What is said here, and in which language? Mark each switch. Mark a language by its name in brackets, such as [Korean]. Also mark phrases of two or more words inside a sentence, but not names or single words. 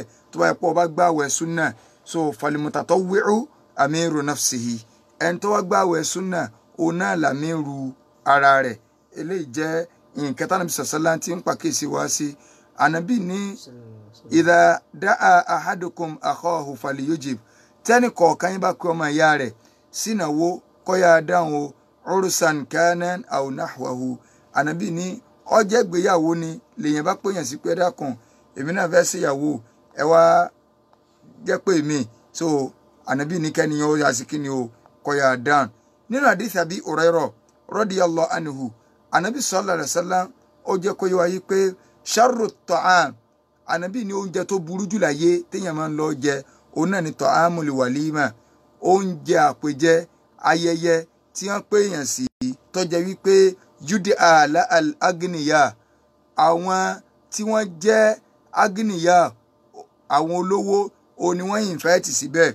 [Yoruba] Tó bá yẹ pọ̀ bá gbààwẹ̀ súnà, so [Arabic] فالمتطوع أمير نفسه, [Yoruba] ẹni tó wá gbààwẹ̀ súnà òun náà làmírù ara rẹ̀. Eléyìí jẹ́ nǹkan tí Ànábì sàṣálà tí ń pàkíyèsí wá sí. Ànábì ní [Arabic] إذا دعا أحدكم أخاه فليجب, [Yoruba] tẹ́nì kọ̀ọ̀kan yín bá pè ọmọ ìyá rẹ̀ sínáwó kọ́yà dáhùn o, [Arabic] عرسا كان أو نحوه. [Yoruba] Ànábì ní ọjẹ́ ìgbéyàwó ni lèyìn bá pèyàn sí pé dákun èmi náà fẹ́ ṣèyàwó ẹ wá jẹ́ pé mi. So Ànábì ní kẹ́niyàn ó yà sí kíni o, kọ́yà dáhùn. Nínú hadith Abi Hurairah [Arabic] رضي الله عنه, [Yoruba] Ànábì [Arabic] صلى الله عليه وسلم [Yoruba] ó jẹ́ kó yé wa yí pé [Arabic] شر طعام, [Yoruba] Ànábì ní oúnjẹ tó burú jù láyé téèyàn máa ń lọ jẹ òun náà ni [Arabic] طعام الوليمة, [Yoruba] oúnjẹ àpèjẹ ayẹyẹ tí wọ́n pè yàn sí tó jẹ́ wípé [Arabic] يدعى لها الأغنياء, [Yoruba] àwọn tí wọ́n jẹ́ agniya, àwọn olówó o ni wọ́n invite síbẹ̀.